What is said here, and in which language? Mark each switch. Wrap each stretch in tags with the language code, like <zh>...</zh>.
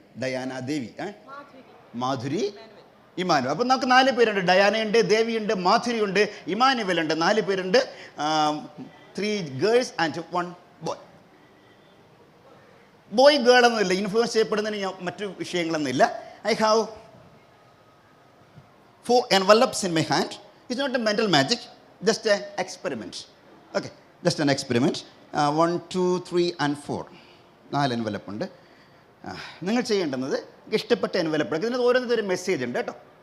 <ml>Diana, ദേവി, Madhuri, Emmanuel. അപ്പം നമുക്ക് 4 പേരുണ്ട്. ഡയാനയുണ്ട്, ദേവിയുണ്ട്, മാധുരിയുണ്ട്, ഇമാനുവൽ ഉണ്ട്. 4 പേരുണ്ട്.</ml> <en>3 girls and 1 boy.</en> <ml>Boy girl ഒന്നുമില്ല, ഇൻഫ്ലുവൻസ് ചെയ്യപ്പെടുന്നതിന് മറ്റു വിഷയങ്ങളൊന്നുമില്ല.</ml> <en>I have 4 envelopes in my hand. It's not a mental magic, just an experiment. Okay, just an experiment. 1 2 3 and 4.</en> <ml>4 envelope ഉണ്ട്. നിങ്ങൾ ചെയ്യേണ്ടുന്നത് ഇഷ്ടപ്പെട്ട എൻവലപ്പ് എടുക്കുക. ഇതിന് ഓരോന്നിനും ഒരു മെസ്സേജ് ഉണ്ട് കേട്ടോ.</ml>